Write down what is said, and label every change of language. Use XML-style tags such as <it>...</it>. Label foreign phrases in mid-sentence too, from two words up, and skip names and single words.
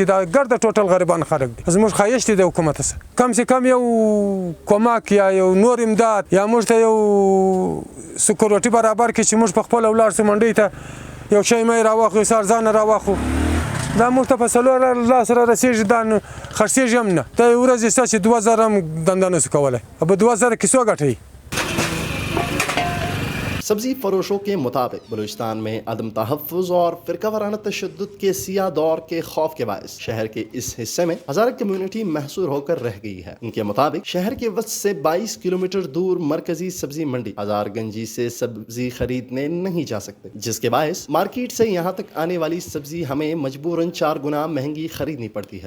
<ps>دا ګرده ټوټل غریبان خلک دي، زموږ خواهش دی د حکومت څخه</ps> <ur>کم سے کم</ur> <ps>یو کمک یا یو نور امداد یا موږ ته یو سکیورټي برابر کړي چې موږ په خپله ولاړ سو منډۍ ته، یو شی مې راواخلو، یو څه ارزانه راواخلو. دا موږ ته په څلور لاس را رسېږي، دا خرڅېږي هم نه. دا یو ورځ شته چې 2000 هم دنده نشو کولی، په 2000 کې څو ګټوي؟</ps> <ur>سبزی فروشوں کے مطابق بلوچستان میں عدم تحفظ اور فرقہ وارانہ تشدد کے سیاہ دور کے خوف کے باعث شہر کے اس حصے میں ہزارہ کمیونٹی محصور ہو کر رہ گئی ہے۔ ان کے مطابق شہر کے وسط سے 22 کلومیٹر دور مرکزی سبزی منڈی ہزار گنجی سے سبزی خریدنے نہیں جا سکتے، جس کے باعث مارکیٹ سے یہاں تک آنے والی سبزی ہمیں مجبوراً 4 گنا مہنگی خریدنی پڑتی ہے۔</ur>